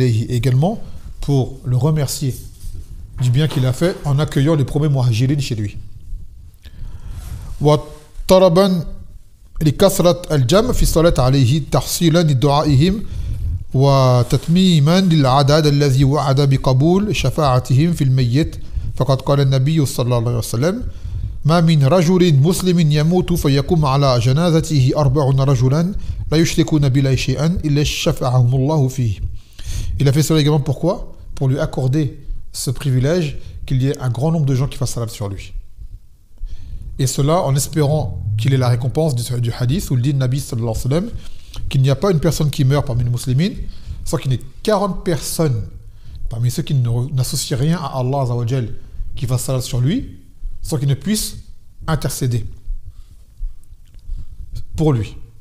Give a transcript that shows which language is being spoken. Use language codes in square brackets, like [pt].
[fr] Également pour le remercier du bien qu'il a fait en accueillant les premiers muhajirin chez lui. [ar] وطربا لكثرة الجمع في الصلاة عليه تحصيلا لدعائهم وتتميما للعدد الذي وعد بقبول شفاعتهم في الميت فقد قال النبي صلى الله عليه وسلم ما من رجل مسلم يموت فيقوم على جنازته 40 رجلا لا يشركون بالله شيئا إلا شفعهم الله فيه. [fr] Il a fait cela également pourquoi? Pour lui accorder ce privilège qu'il y ait un grand nombre de gens qui fassent salat sur lui. Et cela en espérant qu'il ait la récompense du hadith où il dit le Nabi sallallahu alayhi wa sallam qu'il n'y a pas une personne qui meurt parmi les musulmans sans qu'il n'y ait 40 personnes parmi ceux qui n'associent rien à Allah Azza wa Jal qui fassent salat sur lui sans qu'il ne puisse intercéder pour lui.